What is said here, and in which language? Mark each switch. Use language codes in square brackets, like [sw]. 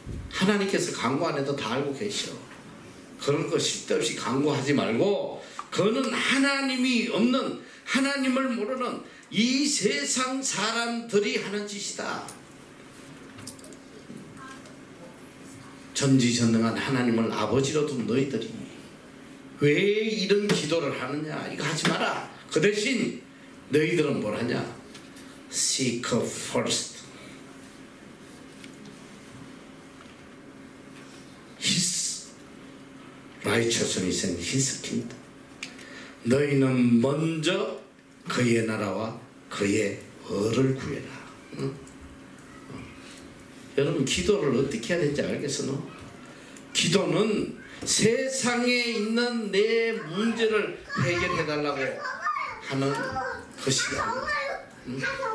[ko] 하나님께서 강구 안 해도 다 알고 계셔. 그런 거 쓸데없이 강구하지 말고, 그거는 하나님이 없는, 하나님을 모르는 이 세상 사람들이 하는 짓이다. 전지전능한 하나님을 아버지로 둔 너희들이 왜 이런 기도를 하느냐. 이거 하지 마라. 그 대신 너희들은 뭘 하냐. [en] Seek first His righteousness and His kingdom. [ko] 너희는 먼저 그의 나라와 그의 의를 구해라. 여러분, 기도를 어떻게 해야 되는지 알겠어? 너? 기도는 세상에 있는 내 문제를 해결해 달라고 하는 것이 아니야.